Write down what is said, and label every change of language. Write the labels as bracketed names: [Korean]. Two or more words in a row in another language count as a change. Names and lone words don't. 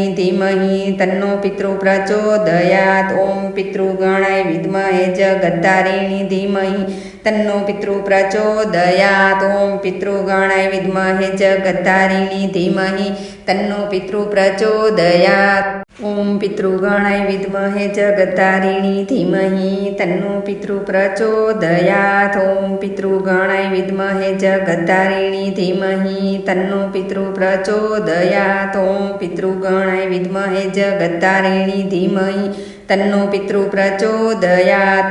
[Sanskrit] धीमहि तन्नो पितृप्रचोदयात् ॐ पितृगणाय विद्महे जगत्तारिणी धीमहि तन्नो पितृप्रचोदयात् ॐ पितृगणाय विद्महे जगत्तारिणी धीमहि तन्नो पितृप्रचोदयात् ઓમ પિતૃગણાય વિદ્મહે જગતારિણી ધીમહિ તન્નો પિતૃ પ્રચોદયાત. ઓમ પિતૃગણાય વિદ્મહે જગતારિણી ધીમહિ તન્નો પિતૃ પ્રચોદયાત. ઓમ પિતૃગણાય વિદ્મહે જગતારિણી ધીમહિ તન્નો પિતૃ પ્રચોદયાત.